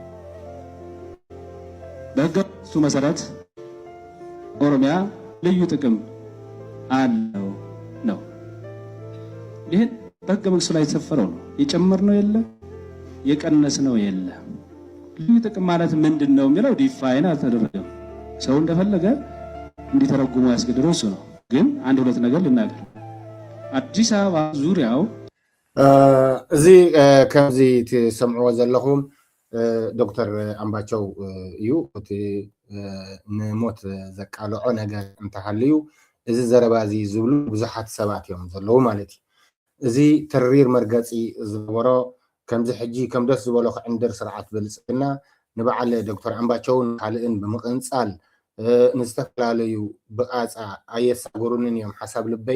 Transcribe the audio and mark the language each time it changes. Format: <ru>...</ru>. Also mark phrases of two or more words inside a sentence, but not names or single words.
<am>በህገ መሰረት ኦሮሚያ ልዩ ጥቅም አለው ነው ይሄን በህገ መንግስቱ ላይ የተሰፈረው ነው የጨመርነው የለ የቀነስነው የለ ልዩ ጥቅም ማለት ምንድነው የሚለው ዲፋይን አልተደረገም ሰው እንደፈለገ እንዲተረጉሙ ያስገድደው እሱ ነው ግን አንድ ሁለት ነገር ልናገር አዲስ አበባ ዙሪያው</am> <ti>እዚ ከምዚ ትሰምዕዎ ዘለኹም ዶክተር ኣምባቸው እዩ እቲ ንሞት ዘቃልዖ ነገር እንተሃልዩ እዚ ዘረባ እዚ ዝብሉ ብዙሓት ሰባት እዮም ዘለዉ ማለት እዩ እዚ ተሪር መርገፂ ዝነበሮ ከምዚ ሕጂ ከም ደስ ዝበሎ ክዕንድር ስርዓት ብልፅግና ንበዓል ዶክተር ኣምባቸውን ካልእን ብምቕንፃል ንዝተፈላለዩ ብቃፃ ኣየሳጉሩንን እዮም ሓሳብ ልበይ</ti>